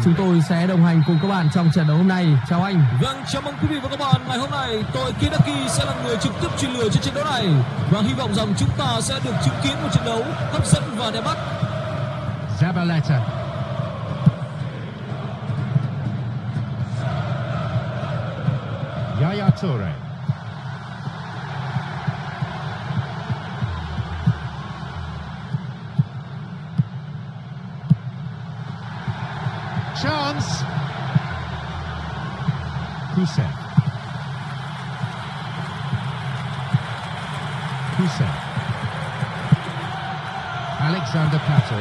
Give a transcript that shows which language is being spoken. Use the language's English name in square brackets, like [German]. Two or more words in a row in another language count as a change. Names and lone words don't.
[Vietnamese] Chúng tôi sẽ đồng hành cùng các bạn trong trận đấu hôm nay. Chào anh. Vâng, chào mừng quý vị và các bạn. Ngày hôm nay, tôi Kinaki sẽ là người trực tiếp truyền lửa cho trận đấu này. Và hy vọng rằng chúng ta sẽ được chứng kiến một trận đấu hấp dẫn và đẹp mắt. Zabaleta. Yaya Toure. Chance. Hussein. Alexander Pato.